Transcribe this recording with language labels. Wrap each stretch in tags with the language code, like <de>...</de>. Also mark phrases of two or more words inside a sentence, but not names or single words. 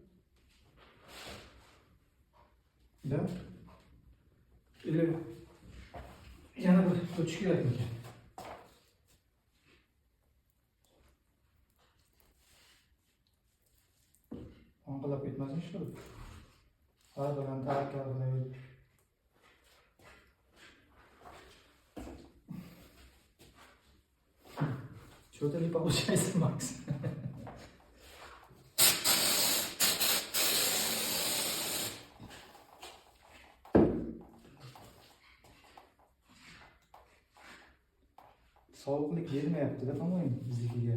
<ru>Да? Или</ru> <uz>yana bir o'tish kerakmikan? Onqilab ketmasin shu. Har bilan tavakkal qilaverib.</uz> <ru>Что-то не получается, Макс.</ru> <uz>Sovuqlik yetmayapti-da,</uz> <ru>по-моему,</ru> <uz>biznikiga.</uz>